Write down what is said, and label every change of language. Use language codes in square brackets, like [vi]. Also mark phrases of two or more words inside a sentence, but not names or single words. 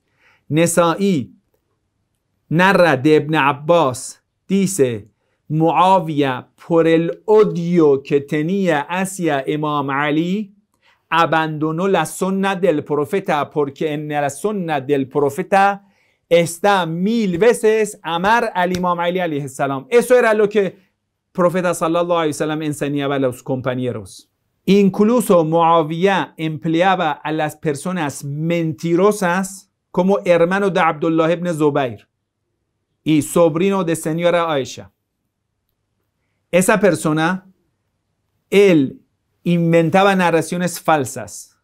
[es] Nasa'i narra de Ibn Abbas, dice, Muawiyah, por el odio que tenía hacia Imam Ali, abandonó la sunna del profeta, porque en la sunna del profeta está 1000 veces amar al Imam Ali [ar] عليه السلام. [es] Eso era lo que el profeta [ar] صلى الله عليه وسلم [es] enseñaba a los compañeros. Incluso Muawiyah empleaba a las personas mentirosas como hermano de Abdullah ibn Zubayr y sobrino de señora Aisha. Esa persona, él inventaba narraciones falsas.